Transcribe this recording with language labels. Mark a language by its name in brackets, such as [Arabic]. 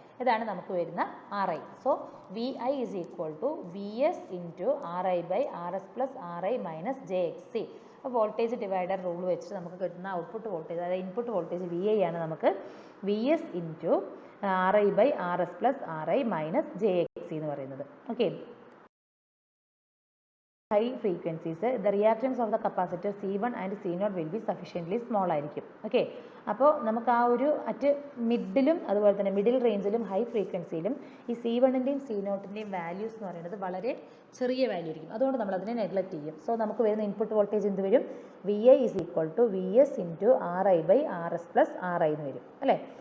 [Malayalam] ഇതാണ് നമുക്ക് വരുന്ന [English] RI. So VI is equal to VS into RI by RS plus RI minus JXC. [Malayalam] അപ്പോൾ voltage divider rule വെച്ചിട്ട് നമുക്ക് കിട്ടുന്ന ഔട്ട്പുട്ട് വോൾട്ടേജ്, അതായത് ഇൻപുട്ട് വോൾട്ടേജ് VI ആണ് നമുക്ക് [English] VS into RI by RS plus RI minus JXC [Malayalam] എന്ന് പറയുന്നത്. [English] Okay, high frequencies, the reactance of the capacitor C1 and C0 will be sufficiently small ആയിരിക്കും. [Malayalam] Okay, അപ്പോൾ നമുക്ക് ആ ഒരു അറ്റ് മിഡിലും അതുപോലെ തന്നെ മിഡിൽ റേഞ്ചിലും ഹൈ ഫ്രീക്വൻസിയിലും ഈ C1ൻ്റെയും C0ൻ്റെയും വാല്യൂസ് എന്ന് പറയുന്നത് വളരെ ചെറിയ വാല്യൂ ആയിരിക്കും. അതുകൊണ്ട് നമ്മൾ അതിനെ നെഗ്ലക്ട് ചെയ്യും. സോ നമുക്ക് വരുന്ന ഇൻപുട്ട് വോൾട്ടേജ് എന്ത് വരും, [English] VI is equal to VS into RI by RS plus RI [Malayalam] എന്ന് വരും അല്ലേ.